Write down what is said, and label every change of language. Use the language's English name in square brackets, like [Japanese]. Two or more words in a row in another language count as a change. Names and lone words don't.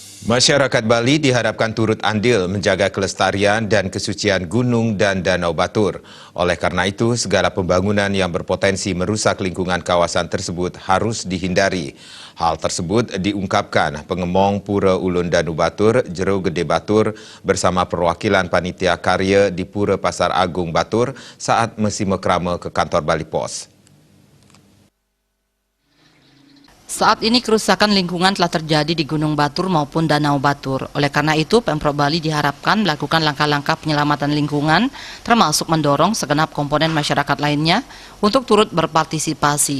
[Indonesian] Masyarakat Bali diharapkan turut andil menjaga kelestarian dan kesucian gunung dan danau Batur. Oleh karena itu, segala pembangunan yang berpotensi merusak lingkungan kawasan tersebut harus dihindari. Hal tersebut diungkapkan pengemong Pura Ulun Danu Batur, Jero Gede Batur, bersama perwakilan panitia karya di Pura Pasar Agung Batur saat mesi mekrama ke kantor Bali Pos. Saat ini kerusakan lingkungan telah terjadi di Gunung Batur maupun Danau Batur. Oleh karena itu, Pemprov Bali diharapkan melakukan langkah-langkah penyelamatan lingkungan, termasuk mendorong segenap komponen masyarakat lainnya untuk turut berpartisipasi.